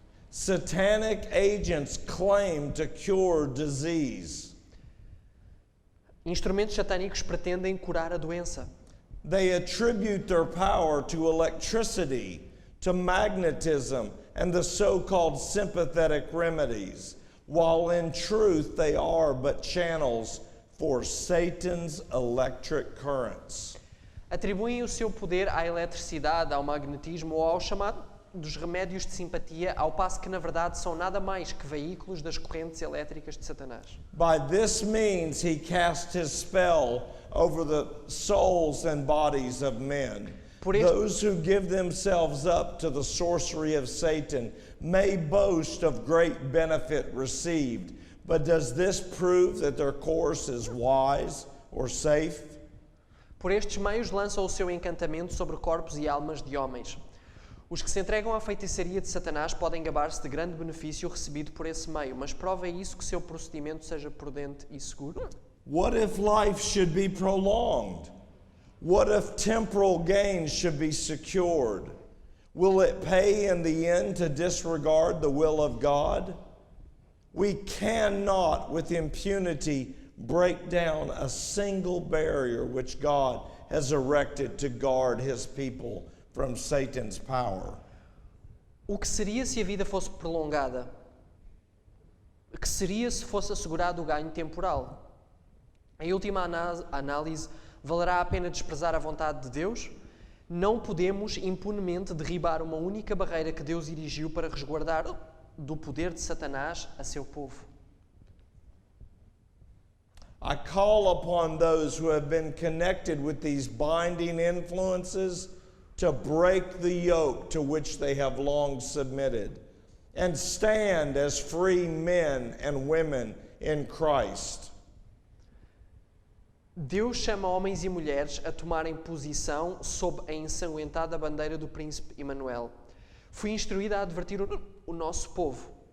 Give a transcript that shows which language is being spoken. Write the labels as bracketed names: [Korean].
[English] Satanic agents claim to cure disease. [Portuguese] Instrumentos satânicos pretendem curar a doença. [English] They attribute their power to electricity, to magnetism, and the so-called sympathetic remedies, while in truth they are but channels for Satan's electric currents. [Portuguese] Atribuem o seu poder à eletricidade, ao magnetismo ou ao chamado dos remédios de simpatia, ao passo que na verdade são nada mais que veículos das correntes elétricas de Satanás. [English] By this means he cast his spell over the souls and bodies of men. Those who give themselves up to the sorcery of Satan may boast of great benefit received, but does this prove that their course is wise or safe? [Portuguese] Por estes meios lança o seu encantamento sobre corpos e almas de homens. Os que se entregam à feitiçaria de Satanás podem gabar-se de grande benefício recebido por esse meio, mas prova é isso que seu procedimento seja prudente e seguro? [English] What if life should be prolonged? What if temporal gains should be secured? Will it pay in the end to disregard the will of God? We cannot with impunity break down a single barrier which God has erected to guard his people from Satan's power. [Portuguese] O que seria se a vida fosse prolongada? O que seria se fosse assegurado o ganho temporal? Em última análise, valerá a pena desprezar a vontade de Deus? Não podemos impunemente derribar uma única barreira que Deus erigiu para resguardar do poder de Satanás a seu povo. [English] I call upon those who have been connected with these binding influences to break the yoke to which they have long submitted and stand as free men and women in Christ. [Portuguese] Deus chama homens e mulheres a tomarem posição sob a ensanguentada bandeira do príncipe Emanuel. Fui instruída a advertir o nosso povo.